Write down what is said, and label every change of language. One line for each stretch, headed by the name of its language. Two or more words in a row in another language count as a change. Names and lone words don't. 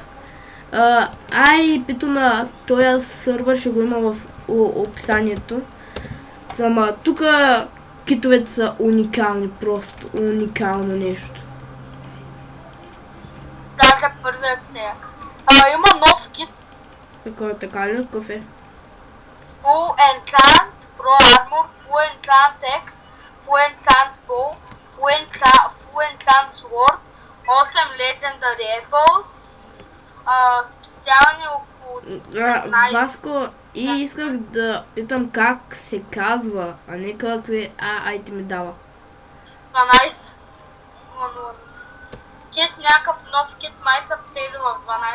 Bulgarian: IP-то на този сървър ще го има в описанието. Ама тук китовете са уникални, просто уникално нещо. Даже първият тег. Има нов кит. Така ли? Какъв е?
English: Full Enchant Pro Armor, Full Enchant X, Full Enchant Bow, Full Enchant Sword, 8 Legendary Apples,
Bulgarian: специални около 19. Васко, и исках да питам как се казва, а не какви айтеми дава. 12. Кит, някакъв нов кит, май са птели в 12.